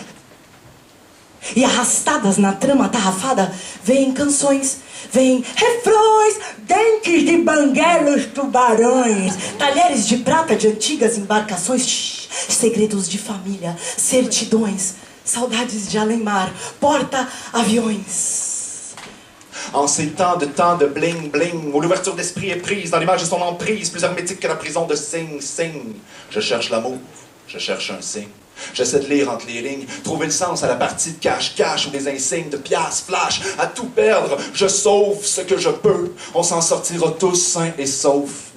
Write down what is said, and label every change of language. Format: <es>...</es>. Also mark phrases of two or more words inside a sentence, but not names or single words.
<pt>E arrastadas na trama tarrafada, vêm canções, vêm refrões, dentes de banguelos, tubarões, talheres de prata de antigas embarcações, segredos de família, certidões, saudades de além-mar, porta-aviões.</pt> <fr>En ces temps de bling-bling, où l'ouverture d'esprit est prise dans l'image de son emprise, plus hermétique que la prison de Sing Sing. Je cherche l'amour, je cherche un signe. J'essaie de lire entre les lignes, trouver le sens à la partie de cache-cache ou des insignes de pièces flash. À tout perdre, je sauve ce que je peux. On s'en sortira tous sains et saufs.</fr>